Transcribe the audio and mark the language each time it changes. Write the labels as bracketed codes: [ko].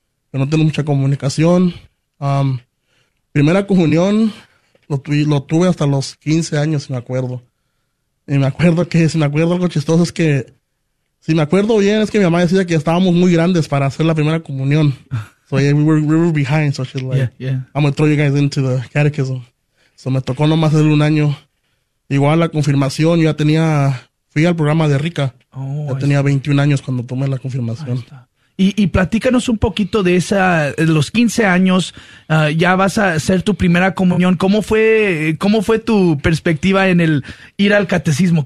[es] Pero no tengo mucha comunicación. Primera comunión lo tuve hasta los 15 años, si me acuerdo. Y me acuerdo que, si me acuerdo, algo chistoso es que, si me acuerdo bien, es que mi mamá decía que estábamos muy grandes para hacer la primera comunión. [en] So, yeah, we were behind, so she's like, yeah, yeah, I'm gonna throw you guys into the catechism. [es] So, me tocó nomás hacer un año. Igual la confirmación, yo ya tenía, fui al programa de Rica. Oh, ya tenía 21 años cuando tomé la confirmación. Y platícanos un poquito de esa, los 15 años, ya vas a hacer tu primera comunión. ¿Cómo fue tu perspectiva en el ir al catecismo?